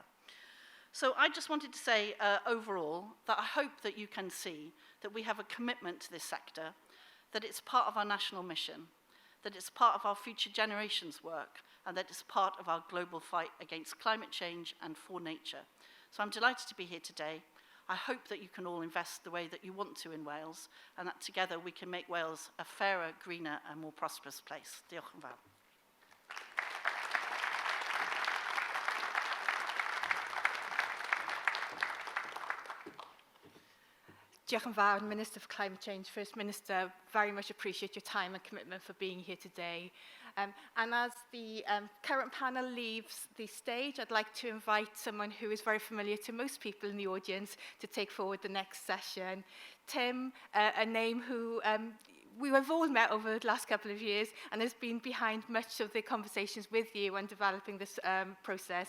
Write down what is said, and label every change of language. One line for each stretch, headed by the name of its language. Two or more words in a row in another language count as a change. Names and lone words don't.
English: So I just wanted to say overall that I hope that you can see that we have a commitment to this sector, that it's part of our national mission, that it's part of our future generations' work, and that it's part of our global fight against climate change and for nature. So I'm delighted to be here today. I hope that you can all invest the way that you want to in Wales, and that together we can make Wales a fairer, greener and more prosperous place.
Welsh: Diolch yn fawr. Diolch yn fawr,
English: Minister for Climate Change. First Minister, very much appreciate your time and commitment for being here today. And as the current panel leaves the stage, I'd like to invite someone who is very familiar to most people in the audience to take forward the next session. Tim, a name who we have all met over the last couple of years and has been behind much of the conversations with you and developing this process.